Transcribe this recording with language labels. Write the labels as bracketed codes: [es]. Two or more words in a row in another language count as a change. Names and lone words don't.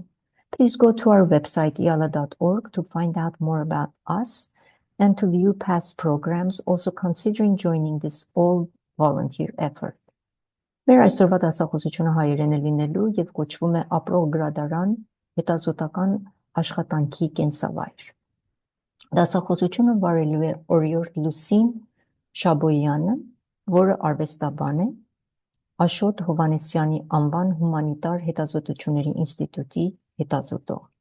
[en] Please go to our website, iala.org, to find out more about us and to view past programs, also considering joining this all-volunteer effort. [hy] Մեր այսօրվա դասախոսությունը հայերեն է լինելու եւ կոչվում է Ապրող գրադարան հետազոտական աշխատանքի կենսավայր։ Դասախոսությունը վարելու է Օրիորդ Լուսին Շաբոյանը, որը արվեստաբան է, Աշոտ Հովհաննիսյանի անվան հումանիտար հետազոտությունների ինստիտուտի հետազոտող։